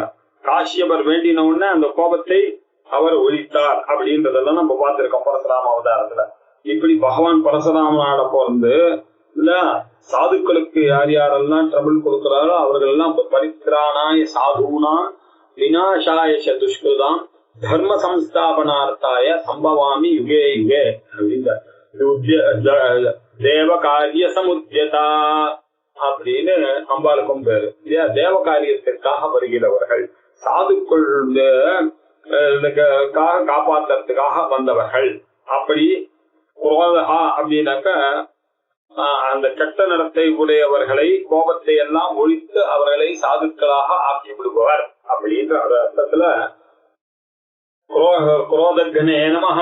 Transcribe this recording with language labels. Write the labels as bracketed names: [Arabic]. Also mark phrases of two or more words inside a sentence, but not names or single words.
[Tamil] காஷ்யபர் வேண்டின உடனே அந்த கோபத்தை அவர் ஒழித்தார் அப்படின்றதெல்லாம் நம்ம பார்த்திருக்கோம் பரசுராம அவதாரத்துல. இப்படி பகவான் பரசுராமனாட பிறந்து இல்ல சாதுக்களுக்கு யார் யாரெல்லாம் ட்ரபிள் கொடுக்கிறாரோ அவர்கள் எல்லாம் [Sanskrit] परित्राणाय साधूनाम् विनाशाय दुष्कृताम् धर्म संस्थापनार्थाय सम्भवामि युगे युगे [Tamil] அப்படின்ற [Sanskrit] देव कार्य समुद्यता [Tamil] அப்படின்னு அம்பாளுக்கும் பேரு இல்லையா? தேவ காரியத்திற்காக வருகிறவர்கள், சாதுக்கள் காப்பாற்றுறதுக்காக வந்தவர்கள். அப்படி குரோதா அப்படின்னாக்க அந்த கெட்ட நடத்தை உடையவர்களை கோபத்தை எல்லாம் ஒழித்து அவர்களை சாதுக்களாக ஆக்கி விடுபவர் அப்படின்ற அர்த்தத்துல [Sanskrit] क्रोधघ्ने नमः.